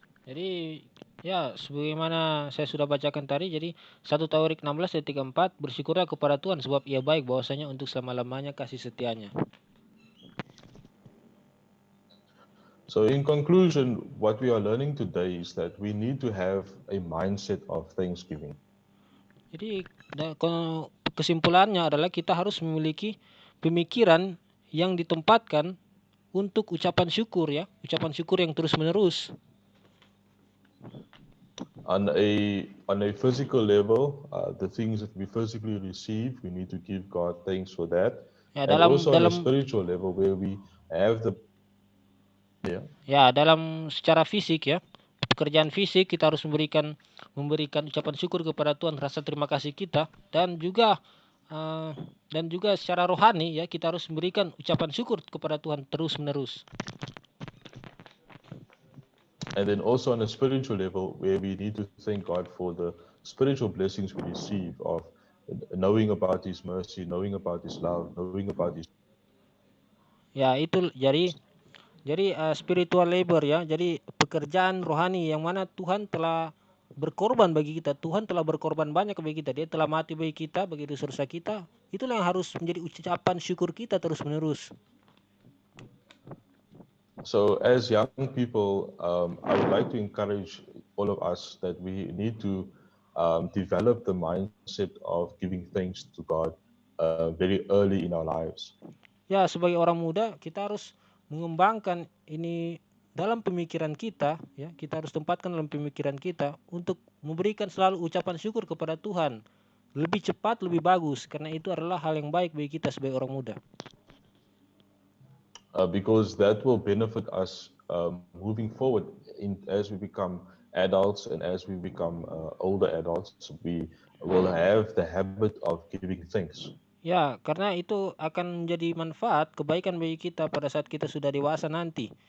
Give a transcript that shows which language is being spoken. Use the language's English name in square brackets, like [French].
[Indonesian] Jadi ya sebagaimana saya sudah bacakan tadi, jadi 1 Tawarik 16 ayat 34, bersyukurlah kepada Tuhan sebab Ia baik, bahwasanya untuk selama-lamanya kasih setianya. [English] So in conclusion, what we are learning today is that we need to have a mindset of thanksgiving. [Indonesian] Jadi kesimpulannya adalah kita harus memiliki pemikiran yang ditempatkan untuk ucapan syukur ya, ucapan syukur yang terus-menerus. [English] On a physical level, the things that we physically receive, we need to give God thanks for that. Ya, and also on a spiritual level where we have the [Indonesian] dalam secara fisik ya, pekerjaan fisik kita harus memberikan ucapan syukur kepada Tuhan, rasa terima kasih kita, dan juga secara rohani ya, kita harus memberikan ucapan syukur kepada Tuhan terus-menerus. [English] And then also on a spiritual level where we need to thank God for the spiritual blessings we receive of knowing about His mercy, knowing about His love, knowing about His... [Indonesian] Ya, itu jadi [English] spiritual labor [Indonesian] ya, jadi pekerjaan rohani yang mana Tuhan telah berkorban bagi kita. Tuhan telah berkorban banyak bagi kita. Dia telah mati bagi kita, bagi dosa-dosa kita. Itulah yang harus menjadi ucapan syukur kita terus-menerus. [English] So as young people, I would like to encourage all of us that we need to develop the mindset of giving thanks to God very early in our lives. [Indonesian] Ya, sebagai orang muda kita harus mengembangkan ini dalam pemikiran kita ya, kita harus tempatkan dalam pemikiran kita untuk memberikan selalu ucapan syukur kepada Tuhan. Lebih cepat, lebih bagus, karena itu adalah hal yang baik bagi kita sebagai orang muda. [English] Because that will benefit us moving forward as we become adults and as we become older adults, we will have the habit of giving thanks. [Indonesian] Ya, karena itu akan menjadi manfaat, kebaikan bagi kita pada saat kita sudah dewasa nanti.